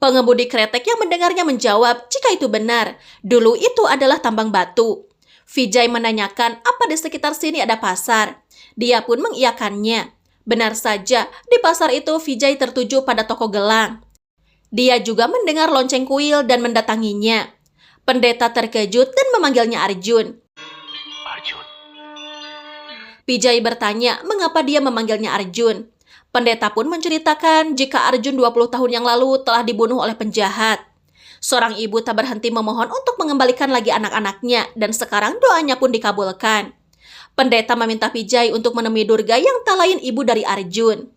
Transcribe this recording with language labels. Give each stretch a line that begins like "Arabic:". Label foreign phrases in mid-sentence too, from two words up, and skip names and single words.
Indonesian: Pengemudi kretek yang mendengarnya menjawab jika itu benar, dulu itu adalah tambang batu. Vijay menanyakan apa di sekitar sini ada pasar. Dia pun mengiyakannya. Benar saja, di pasar itu Vijay tertuju pada toko gelang. Dia juga mendengar lonceng kuil dan mendatanginya. Pendeta terkejut dan memanggilnya Arjun. Arjun. Vijay bertanya mengapa dia memanggilnya Arjun. Pendeta pun menceritakan jika Arjun 20 tahun yang lalu telah dibunuh oleh penjahat. Seorang ibu tak berhenti memohon untuk mengembalikan lagi anak-anaknya dan sekarang doanya pun dikabulkan. Pendeta meminta Vijay untuk menemui Durga yang tak lain ibu dari Arjun.